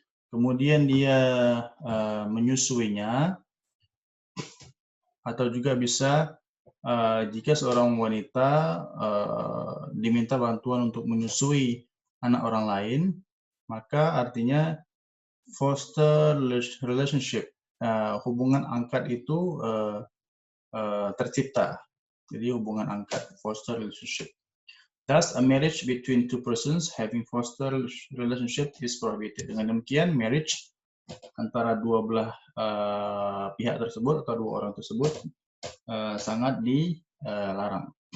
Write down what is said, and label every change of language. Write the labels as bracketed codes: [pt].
[id] Kemudian dia menyusuinya, atau juga bisa jika seorang wanita diminta bantuan untuk menyusui anak orang lain, maka artinya foster relationship, hubungan angkat itu tercipta. Jadi hubungan angkat, foster relationship. [en] Thus, a marriage between two persons having foster relationship is prohibited. [id] Dengan demikian, marriage antara dua belah pihak tersebut atau dua orang tersebut sangat dilarang.